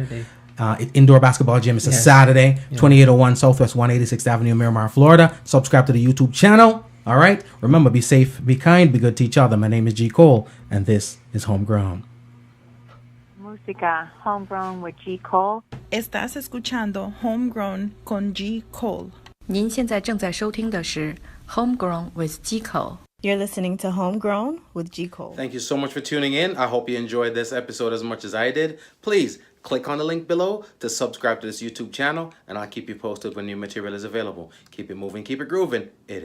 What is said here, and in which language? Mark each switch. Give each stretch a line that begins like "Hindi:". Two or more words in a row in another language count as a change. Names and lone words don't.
English: Indoor basketball gym. It's a Saturday, 2801 Southwest 186th Avenue, Miramar, Florida. Subscribe to the YouTube channel. All right. Remember, be safe, be kind, be good to each other. My name is G. Cole, and this is Homegrown.
Spanish: Música Homegrown with G. Cole. Estás escuchando Homegrown con G. Cole.
Chinese: 您现在正在收听的是 Homegrown with G. Cole。
English: You're listening to Homegrown with G. Cole. Thank you so much for tuning in. I hope you enjoyed this episode as much as I did. Please click on the link below to subscribe to this YouTube channel, and I'll keep you posted when new material is available. Keep it moving, keep it grooving.